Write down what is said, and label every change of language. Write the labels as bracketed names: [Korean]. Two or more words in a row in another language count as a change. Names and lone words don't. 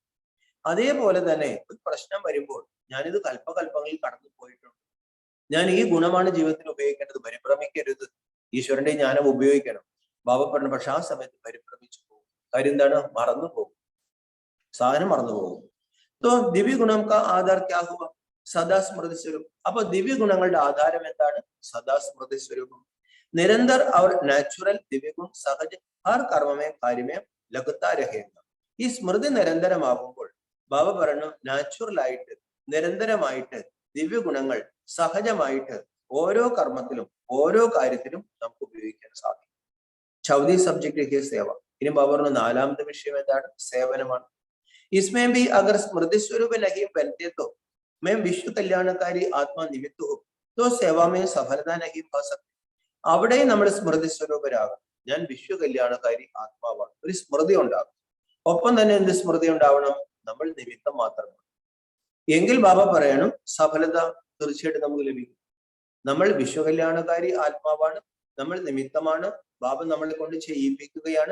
[Malayalam] അതേപോലെ തന്നെ ഒരു പ്രശ്നം വരുമ്പോൾ ഞാനിത് കൽപ്പകൽപ്പങ്ങളിൽ കടന്നു പോയിട്ടുണ്ട്, ഞാൻ ഈ ഗുണമാണ് ജീവിതത്തിൽ ഉപയോഗിക്കേണ്ടത്, പരിഭ്രമിക്കരുത്, ഈശ്വരന്റെ ജ്ഞാനം ഉപയോഗിക്കണം. ബാബ പറഞ്ഞു പക്ഷെ ആ സമയത്ത് പരിഭ്രമിച്ചു പോകും. കാര്യം എന്താണ്? മറന്നു പോകും, സാധനം മറന്നു പോകും. [Hindi] तो दिव्य गुणम का आधार क्या हुआ? सदा स्मृति स्वरूप. [Malayalam] അപ്പൊ ദിവ്യ ഗുണങ്ങളുടെ ആധാരം എന്താണ്? സദാ സ്മൃതി സ്വരൂപം. [Hindi] നിരന്തർ और नेचुरल दिव्य गुण सहज हर कर्म में कार्य में लगता रहेगा. [Malayalam] ഈ സ്മൃതി നിരന്തരമാകുമ്പോൾ ബാബ പറഞ്ഞു നാച്ചുറൽ ആയിട്ട് നിരന്തരമായിട്ട് ദിവ്യ ഗുണങ്ങൾ സഹജമായിട്ട് ഓരോ കർമ്മത്തിലും ഓരോ കാര്യത്തിലും നമുക്ക് ഉപയോഗിക്കാൻ സാധിക്കും. [Hindi] चौथी सब्जेक्ट सेवा. [Malayalam] ഇനി ബാബ പറഞ്ഞു നാലാമത്തെ വിഷയം എന്താണ്? സേവനമാണ്. [Hindi] इसमें भी अगर स्मृति स्वरूप नहीं बनते तो मैं विश्व कल्याणकारी आत्मा निमित्त हूँ तो सेवा में सफलता नहीं पा सकती. [Malayalam] അവിടെ നമ്മൾ സ്മൃതി സ്വരൂപരാകും. ഞാൻ വിശ്വ കല്യാണക്കാരി ആത്മാവാണ്. ഒരു സ്മൃതി ഉണ്ടാകും. ഒപ്പം തന്നെ എന്ത് സ്മൃതി ഉണ്ടാവണം? നമ്മൾ നിമിത്തം മാത്രമാണ്. എങ്കിൽ ബാബ പറയണം സഫലത തീർച്ചയായിട്ടും നമുക്ക് ലഭിക്കും. നമ്മൾ വിശ്വകല്യാണകാരി ആത്മാവാണ്, നമ്മൾ നിമിത്തമാണ്, ബാബ നമ്മളെ കൊണ്ട് ചെയ്യിപ്പിക്കുകയാണ്.